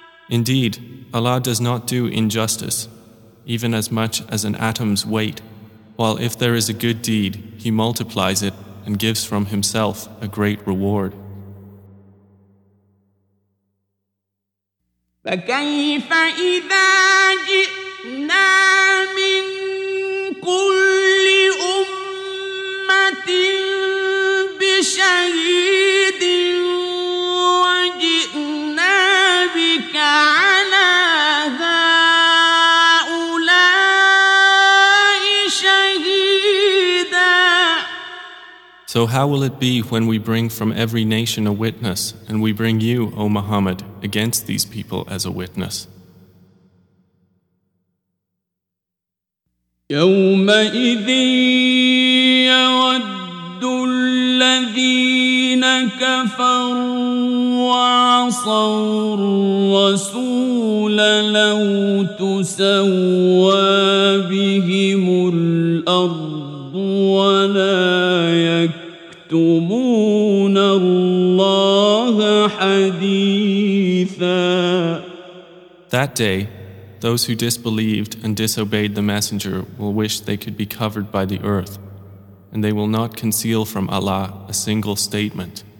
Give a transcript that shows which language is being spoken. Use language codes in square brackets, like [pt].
[en] Indeed, Allah does not do injustice, even as much as an atom's weight, while if there is a good deed, he multiplies it and gives from himself a great reward. [ar] فكيف إذا جئنا من كل أمة بشهيد وجئنا بك على هؤلاء شهيدا. [en] So how will it be when we bring from every nation a witness, and we bring you, O Muhammad, against these people as a witness? [ar] يومئذ يود الذين كفروا وعصوا الرسول لو تسوى بهم الأرض ولا يكتمون الله حديثا. [en] That day, those who disbelieved and disobeyed the Messenger will wish they could be covered by the earth, and they will not conceal from Allah a single statement.